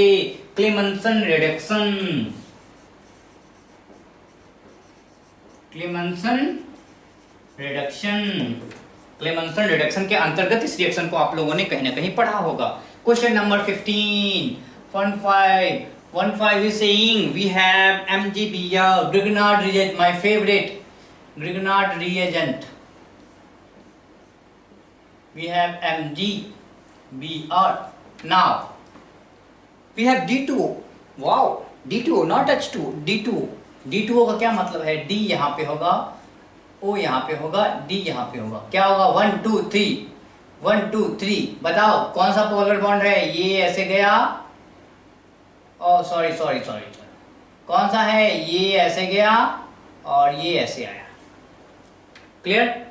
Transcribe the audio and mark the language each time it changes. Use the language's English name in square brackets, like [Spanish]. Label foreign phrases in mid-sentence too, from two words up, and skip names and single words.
[Hindi] क्लेमेंसन रिडक्शन के अंतर्गत इस रिएक्शन को आप लोगों ने कहीं ना कहीं पढ़ा होगा। [English] question number 15 is saying we have MgBr, Grignard reagent, my favorite Grignard reagent. We have MgBr. Now we have D2O. Wow, D2O not H2O, D2O। [Hindi] D2O का क्या मतलब है, D यहाँ पे होगा, O यहाँ पे होगा, D यहाँ पे होगा, क्या होगा 1 2 3 बताओ कौन सा [English] polar bond [Hindi] है, ये ऐसे गया, सॉरी कौन सा है, ये ऐसे गया और ये ऐसे आया, क्लियर?